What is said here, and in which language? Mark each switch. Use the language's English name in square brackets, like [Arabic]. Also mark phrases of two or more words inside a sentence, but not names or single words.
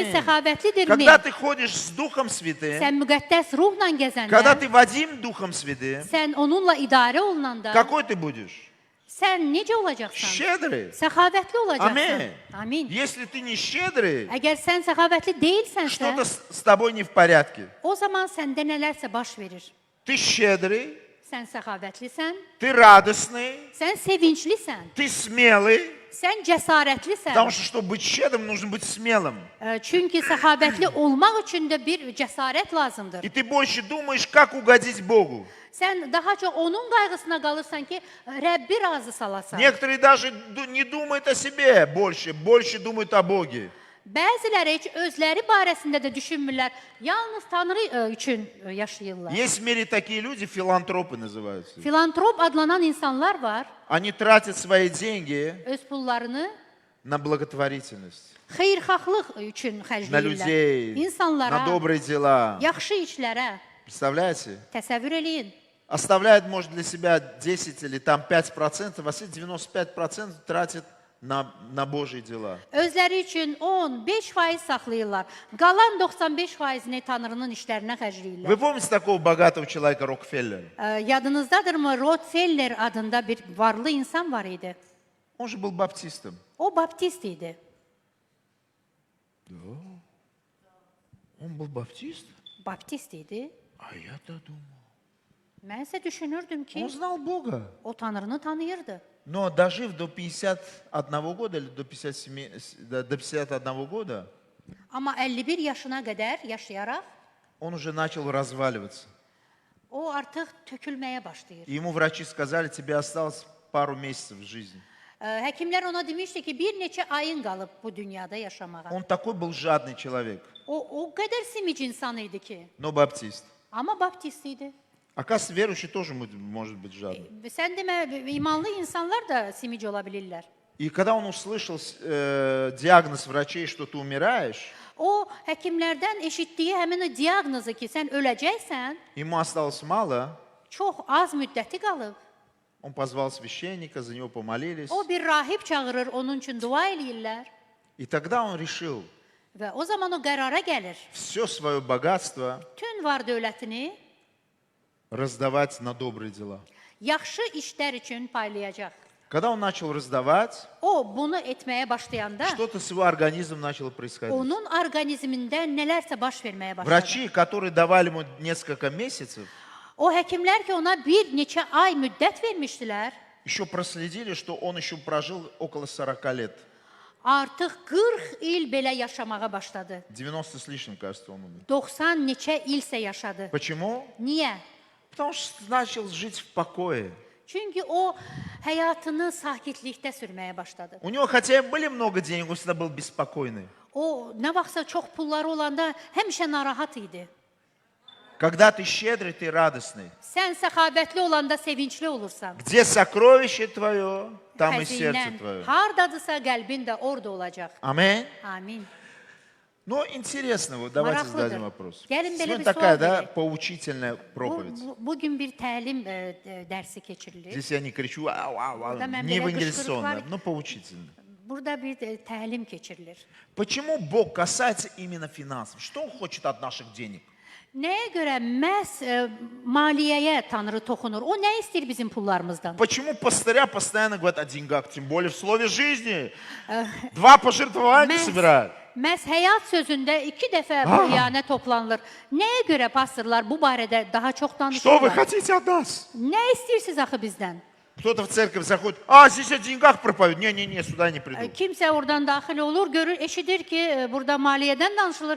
[Azerbaijani] Amin. səxavətlidirmi? [Russian] Когда ты ходишь с Духом Святым, [Azerbaijani] Sən müqəddəs ruhla [Russian] когда [Azerbaijani] gəzəndə, [Russian] ты водим Духом Святым, [Azerbaijani] sən onunla idarə olunanda [Russian] какой ты будешь? [Azerbaijani] sən necə olacaqsan? [Russian] Щедрый. [Azerbaijani] Səxavətli olacaqsan. Amin. Amin. [Russian] Если ты не щедрый, [Azerbaijani] Əgər sən səxavətli deyilsənsə, [Russian] что-то с тобой не в порядке. [Azerbaijani] o zaman səndə nələrsə baş verir. [Russian] Ты щедрый, [Azerbaijani] Sən səxavətlisən, [Russian] ты радостный, [Azerbaijani] sən sevinclisən, [Russian] ты смелый. [Azerbaijani] sən cəsarətlisən. [Russian] Потому что, чтобы быть щедрым, нужно быть смелым. [Azerbaijani] Çünki səxavətli olmaq üçün də bir cəsarət lazımdır. [Russian] И ты больше думаешь, как угодить Богу. [Azerbaijani] Sən daha çox onun qayğısına qalırsan ki, Rəbbi razı salasan. [Russian] Некоторые даже не думают о себе больше думают о Боге. [Azerbaijani] Bəziləri heç özləri barəsində də düşünmürlər. Yalnız Tanrı üçün yaşayırlar. [Russian] Есть в мире такие люди, филантропы называются. [Azerbaijani] Filantrop adlanan insanlar var. [Russian] Они тратят свои деньги [Azerbaijani] Öz pullarını [Russian] на благотворительность, [Azerbaijani] xeyirxahlıq üçün [Russian] на [Azerbaijani] xərcləyirlər. [Russian] людей, [Azerbaijani] İnsanlara, [Russian] на добрые дела. [Azerbaijani] yaxşı işlərə [Russian] Представляете? [Azerbaijani] təsəvvür eləyin. [Russian] Оставляет, может, для себя 10 или там 5%, а все 95% тратит на Божьи дела. [Azerbaijani] Özləri üçün 10-5% saxlayırlar. Qalan 95%-ni Tanrının işlərinə xərcləyirlər. [Russian] Вы помните такого богатого человека Рокфеллера? [Azerbaijani] Yadınızdadırmı? Rockefeller adında bir varlı insan var idi. [Russian] Он же был баптистом. [Azerbaijani] O baptist idi. [Russian] Он был баптист? [Azerbaijani] Baptist idi. [Russian] А я-то думал. [Azerbaijani] Mən isə düşünürdüm ki, [Russian] Он знал Бога. [Azerbaijani] o Tanrını tanıyırdı. [Russian] Но дожив до 51 года или до 51 года, [Azerbaijani] Amma 51 yaşına qədər yaşayaraq [Russian] он уже начал разваливаться. [Azerbaijani] o artıq tökülməyə başlayır. [Russian] И ему врачи сказали, тебе осталось пару месяцев жизни. [Azerbaijani] Həkimlər ona demişdi ki, bir neçə ayın qalıb bu dünyada yaşamağa. [Russian] Он такой был жадный человек, [Azerbaijani] O qədər simic insan idi ki, [Russian] но baptist. [Azerbaijani] amma baptist idi. [Russian] Оказывается, верующий тоже может быть жадным. [Azerbaijani] Sən demə, imanlı insanlar da simic ola bilirlər. [Russian] И когда он услышал диагноз врачей, что ты умираешь, [Azerbaijani] O həkimlərdən eşitdiyi həmin o diaqnozu ki, sən öləcəksən, [Russian] ему осталось мало, [Azerbaijani] çox az müddəti qalıb. [Russian] он позвал священника, за него помолились. [Azerbaijani] O bir rahib çağırır, onun üçün dua eləyirlər [Russian] И тогда он решил [Azerbaijani] və o zaman o qərara gəlir. [Russian] все свое богатство [Azerbaijani] Bütün var dövlətini [Russian] раздавать на добрые дела. [Azerbaijani] yaxşı işlər üçün paylayacaq. [Russian] Когда он начал раздавать, [Azerbaijani] O bunu etməyə başlayanda [Russian] что-то с его организмом начало происходить. [Azerbaijani] onun orqanizmində nələrsə baş verməyə başladı. [Russian] Врачи, которые давали ему несколько месяцев, [Azerbaijani] O həkimlər ki, ona bir neçə ay müddət vermişdilər, [Russian] еще проследили, что он еще прожил около 40 лет. [Azerbaijani] artıq 40 il belə yaşamağa başladı. [Russian] 90 с лишним, кажется, он умер. [Azerbaijani] 90 neçə ilsə yaşadı. [Russian] Почему? [Azerbaijani] Niyə? [Russian] Потому что начал жить в покое. [Azerbaijani] Çünki o həyatını sakitlikdə sürməyə başladı. [Russian] У него, хотя и были много денег, он всегда был беспокойный. [Azerbaijani] O nə vaxtsa çox pulları olanda həmişə narahat idi. [Russian] Когда ты щедрый, ты радостный. [Azerbaijani] Sən səxavətli olanda sevincli olursan. [Russian] Где сокровище твое, там и сердце [Azerbaijani] Xəzinən [Russian] твое. [Azerbaijani] hardadısa qəlbin də orada olacaq. [Russian] Аминь. [Azerbaijani] Amin. [Russian] Но интересно, вот давайте [Azerbaijani] Maraqlıdır. [Russian] зададим вопрос. [Azerbaijani] Gəlin belə [Russian] Сегодня [Azerbaijani] bir [Russian] такая, [Azerbaijani] sual [Russian] да, [Azerbaijani] verək. [Russian] поучительная проповедь. [Azerbaijani] Bugün bir təlim dərsi keçirilir. [Russian] Здесь я не кричу, ау, ау, ау, [Azerbaijani] Burada mən [Russian] не [Azerbaijani] belə [Russian] евангелизационно, [Azerbaijani] qışqırıq var. [Russian] но поучительно. [Azerbaijani] Burada bir təlim keçirilir. [Russian] Почему Бог касается именно финансов? Что Он хочет от наших денег? [Azerbaijani] Nəyə görə məhz maliyyəyə Tanrı toxunur? O nə istəyir bizim pullarımızdan? [Russian] Почему пастыря постоянно говорят о деньгах, тем более в слове жизни? Два пожертвования собирают. [Azerbaijani] Məhz həyat sözündə 2 dəfə bu iyanə toplanılır. Nəyə görə pastorlar bu barədə daha çox [Russian] Что вы [Azerbaijani] danışırlar? [Russian] хотите от нас? [Azerbaijani] Nə istəyirsiniz axı bizdən? [Russian] Кто-то в церковь заходит, а здесь о деньгах проповедуют. Не-не-не, сюда не приду. [Azerbaijani] Kimsə oradan daxil olur, görür, eşidir ki, burada maliyyədən danışılır.